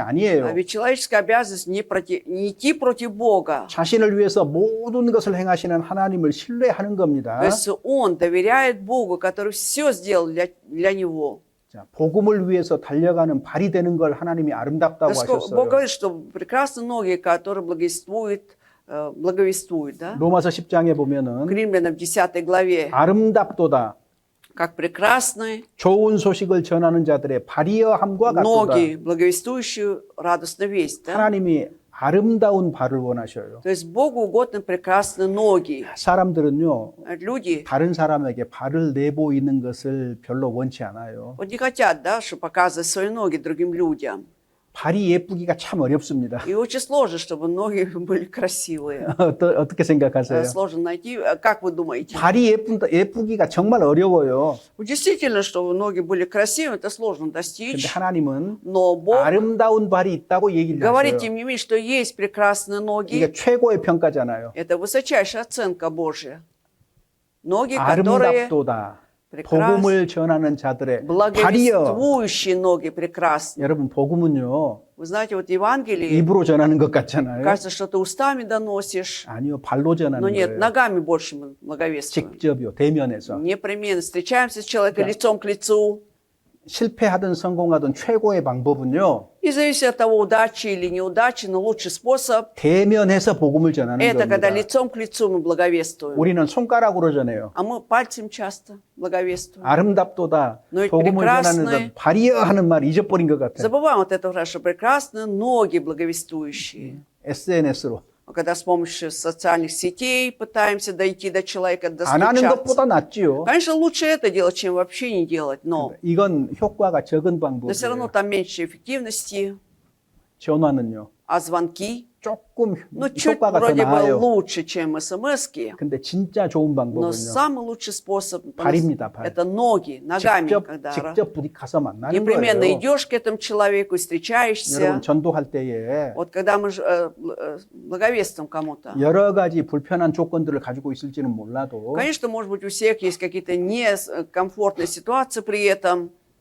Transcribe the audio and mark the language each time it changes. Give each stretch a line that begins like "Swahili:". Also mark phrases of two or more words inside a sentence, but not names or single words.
Russian: А
Korean: 아니에요.
Russian: ведь человеческая обязанность не идти против Бога.
Korean: 자신을 위해서 모든 것을 행하시는 하나님을 신뢰하는 겁니다.
Russian: То есть он доверяет Богу, который все сделал для него.
Korean: 자, 복음을 위해서 달려가는 발이 되는 걸 하나님이 아름답다고
Russian: Бог
Korean: 하셨어요.
Russian: говорит, что прекрасны ноги, которые благовествуют, да?
Korean: 로마서 10장에
Russian: К
Korean: 보면은
Russian: Римлянам 10 главе.
Korean: 아름답도다.
Russian: Как прекрасны
Korean: 좋은 소식을 전하는 자들의 발이여함과 같도다.
Russian: ноги, благовествующие радостную весть, да?
Korean: 하나님이 아름다운 발을 원하셔요.
Russian: То есть Богу угодны прекрасные ноги.
Korean: 사람들은요.
Russian: Люди
Korean: 다른 사람에게 발을 내보이는 것을 별로 원치 않아요.
Russian: вот не хотят, да, чтобы показывать свои ноги другим людям.
Korean: 발이 예쁘기가 참 어렵습니다.
Russian: И очень сложно, чтобы ноги были красивые.
Korean: 어떻게 생각하세요?
Russian: Сложно найти. Как вы думаете?
Korean: 발이 예쁘기가 정말 어려워요.
Russian: Действительно, чтобы ноги были красивыми, это сложно
Korean: 근데
Russian: достичь.
Korean: 하나님은
Russian: Но Бог
Korean: 아름다운 발이 있다고 얘기를
Russian: говорит,
Korean: 하셔요.
Russian: тем не менее, что есть прекрасные
Korean: 이게
Russian: ноги.
Korean: 최고의 평가잖아요.
Russian: Это высочайшая оценка Божья. Ноги, которые
Korean: 아름답도다.
Russian: прекрасны.
Korean: 복음을 전하는 자들의 발이여.
Russian: Благовествующие ноги прекрасны.
Korean: 여러분 복음은요.
Russian: Вы знаете, вот Евангелие,
Korean: 입으로 전하는 것 같잖아요.
Russian: кажется, что ты устами доносишь.
Korean: 아니요. 발로 전하는
Russian: Но нет,
Korean: 거예요.
Russian: ногами больше мы благовествуем.
Korean: 직접요. 대면에서.
Russian: Непременно встречаемся с человеком лицом к лицу.
Korean: 실패하든 성공하든 최고의 방법은요.
Russian: Независимо от того, удачи или неудачи, но лучший способ
Korean: 대면해서 복음을 전하는
Russian: это когда
Korean: 겁니다.
Russian: лицом к лицу мы благовествуем.
Korean: 우리는 손가락으로 전해요.
Russian: А мы пальцем часто благовествуем.
Korean: 아름답도다.
Russian: Но и
Korean: 복음을 전하는
Russian: прекрасны.
Korean: 것 발이여 하는 말 잊어버린 것 같아요.
Russian: Забываем вот эту фразу, что прекрасны ноги благовествующие.
Korean: SNS로.
Russian: Когда с помощью социальных сетей пытаемся дойти до человека,
Korean: 안 하는
Russian: достучаться.
Korean: 것보다 낫지요.
Russian: Конечно, лучше это делать, чем вообще не делать, но
Korean: 이건 효과가 적은
Russian: все равно
Korean: 방법이에요.
Russian: там меньше эффективности.
Korean: 전화는요.
Russian: А звонки,
Korean: 조금
Russian: ну, чуть
Korean: 효과가 더
Russian: вроде бы
Korean: 나아요.
Russian: лучше, чем смс-ки.
Korean: 근데 진짜 좋은
Russian: Но
Korean: 방법은요.
Russian: самый лучший способ
Korean: 발입니다, 발.
Russian: это ноги, ногами, когда
Korean: 직접 부딪혀서 만나는
Russian: непременно
Korean: 거예요.
Russian: идешь к этому человеку, встречаешься.
Korean: 여러분 전도할 때에
Russian: Вот когда мы благовествуем кому-то.
Korean: 여러 가지 불편한 조건들을 가지고 있을지는 몰라도
Russian: Конечно, может быть, у всех есть какие-то некомфортные ситуации при этом.